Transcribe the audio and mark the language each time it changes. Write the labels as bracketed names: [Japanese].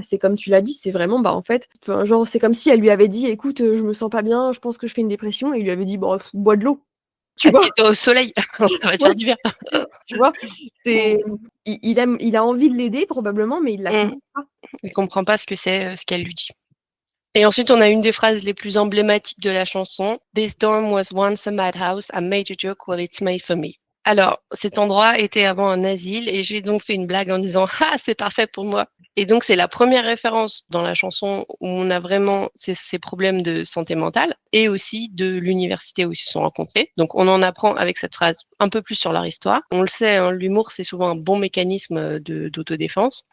[French] C'est comme tu l'as dit, c'est vraiment, en fait, genre, c'est comme si elle lui avait dit, écoute, je me sens pas bien, je pense que je fais une dépression, et il lui avait dit, bon, bois de l'eau. Tu vois, au soleil, ça va te faire du bien. Tu vois, il a envie de l'aider probablement, mais il la comprend pas. Il comprend pas ce que c'est, ce qu'elle lui dit. Et ensuite, on a une des phrases les plus emblématiques de la chanson. [English] This dorm was once a madhouse. I made a joke, well, it's made for me. [French] Alors, cet endroit était avant un asile et j'ai donc fait une blague en disant « Ah, c'est parfait pour moi ». Et donc, c'est la première référence dans la chanson où on a vraiment ces problèmes de santé mentale et aussi de l'université où ils se sont rencontrés. Donc, on en apprend avec cette phrase un peu plus sur leur histoire. On le sait, hein, l'humour, c'est souvent un bon mécanisme d'autodéfense.